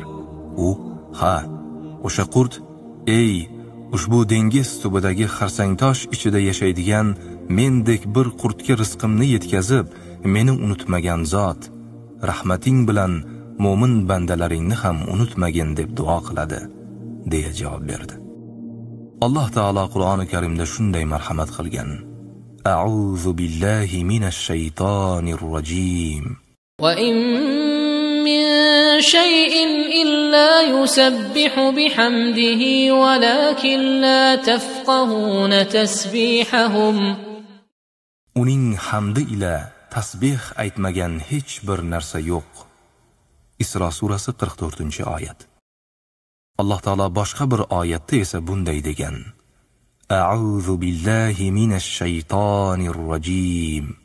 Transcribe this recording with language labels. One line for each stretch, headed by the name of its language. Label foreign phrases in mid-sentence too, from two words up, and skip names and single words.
Uzbek: U: "Ha, o'sha qurt, ey, ushbu dengiz tubidagi xarsang tosh ichida yashaydigan mendek bir qurtga rizqimni yetkazib, meni unutmagan zot, rahmating bilan mo'min bandalaringni ham unutmagin deb duo qiladi", deya javob berdi. Alloh taolo Qur'oni Karimda shunday marhamat qilgan:
Arabic: أعوذ بالله من الشيطان الرجيم. وإن من شيء إلا يسبح بحمده ولكن لا تفقهون تسبيحهم.
Uzbek: Uning hamdi ila tasbih aytmagan hech bir narsa yo'q. Isro surasi 44-oyat. Alloh taolo boshqa bir oyatda esa bunday degan:
Arabic: أعوذ بالله من الشيطان الرجيم.